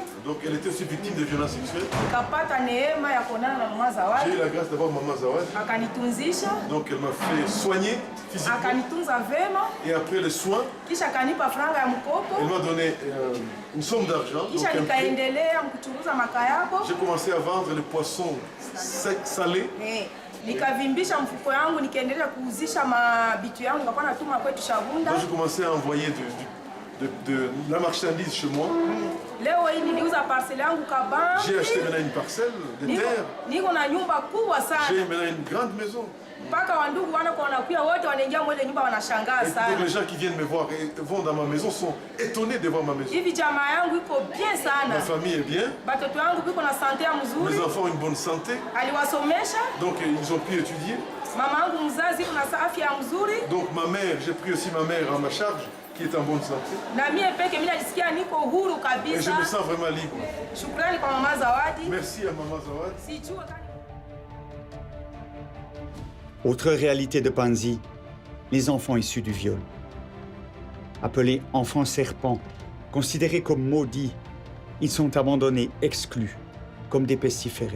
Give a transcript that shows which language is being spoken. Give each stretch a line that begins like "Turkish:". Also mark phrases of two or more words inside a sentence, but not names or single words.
French: Donc elle était aussi victime de violences sexuelles? J'ai eu la grâce d'avoir Maman Zawadi. Donc elle m'a fait soigner physiquement. Et après les soins, elle m'a donné une somme d'argent. J'ai commencé à vendre les poissons salés.
Swahili: Nikavimbisha mfuko yangu nikaendelea kuuzisha mabitu yangu nikakuwa natuma kwetu Shabunda.
French: Moi j'ai commencé à envoyer de la marchandise chez moi.
Swahili: Leo hii niliuza parcelle yangu Kabambi.
French: J'ai acheté maintenant une parcelle de terre.
Swahili: Niko na nyumba kubwa sana.
French: J'ai maintenant une grande maison.
Swahili: Mpaka wandugu wanakuwa wote wanaingia mwele nyumba wanashangaa sana.
French: Donc les gens qui viennent me voir et vont dans ma maison sont étonnés de voir ma maison.
Swahili: Hivi jamaa yangu iko bien sana.
French: Ma famille est bien.
Swahili: Batoto yangu biko na santé ya mzuri.
French: Mes enfants ont une bonne santé.
Swahili: Aliwasomesha.
French: Donc ils ont pu étudier.
Swahili: Mama yangu mzazi iko na afya ya mzuri.
French: Donc ma mère, j'ai pris aussi ma mère en ma charge qui est en bonne santé.
Swahili: Na mie peke mimi najisikia niko huru kabisa.
French: Et je me sens vraiment libre.
Swahili: Shukrani kwa Mama Zawadi.
French: Merci à Maman Zawadi.
Swahili: Sijua
French: Autre réalité de Panzi, les enfants issus du viol. Appelés enfants serpents, considérés comme maudits, ils sont abandonnés, exclus, comme des pestiférés.